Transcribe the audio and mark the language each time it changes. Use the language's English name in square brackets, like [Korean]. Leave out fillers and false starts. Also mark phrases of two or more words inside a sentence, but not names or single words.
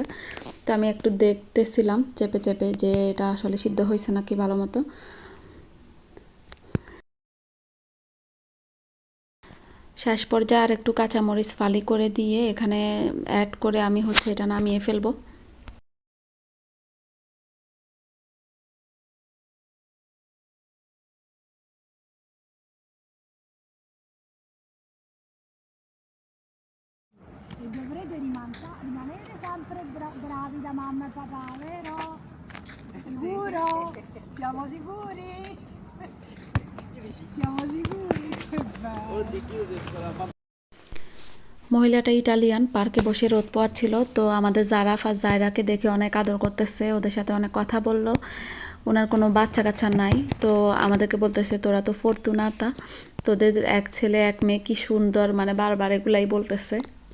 [Bangla] তো আমি একটু দেখতেছিলাম চেপে চেপে যে এটা আসলে সিদ্ধ হয়েছে নাকি ভালো মতো। শেষ পর্যায়ে আর একটু কাঁচামরিচ ফালি করে দিয়ে এখানে অ্যাড করে আমি হচ্ছে এটা নামিয়ে ফেলবো। [Italian] E dovrete rimanere sempre bravi da mamma e papà, vero? Sicuro? Siamo sicuri? Siamo sicuri? Che bello! [Bangla] মহিলাটা ইটালিয়ান, পার্কে বসে রোদ পোয়াচ্ছিল, তো আমাদের জারাফ আর জায়রাকে দেখে অনেক আদর করতেছে, ওদের সাথে অনেক কথা বললো। ওনার কোনো বাচ্চা কাচ্চা নাই, তো আমাদেরকে বলতেছে তোরা তো ফরতুনাতা, তোদের এক ছেলে এক মেয়ে কি সুন্দর, মানে বারবার এগুলাই বলতেছে।